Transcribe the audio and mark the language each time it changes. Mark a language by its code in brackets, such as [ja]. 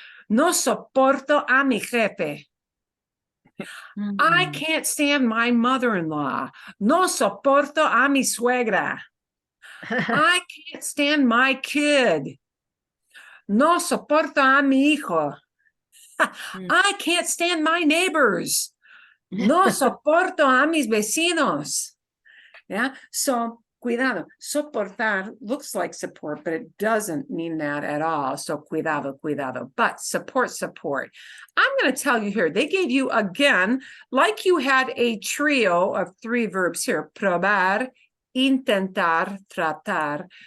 [es] No soporto a mi jefe. [en] I can't stand my mother-in-law. [es] No soporto a mi suegra. [en] I can't stand my kid. [es] No soporto a mi hijo. [en] I can't stand my neighbors. [es] No soporto a mis vecinos. [en] Yeah, so cuidado. Soportar looks like support, but it doesn't mean that at all. So cuidado. But support. I'm going to tell you here, they gave you again, like you had a trio of 3 verbs here, probar, intentar, tratar.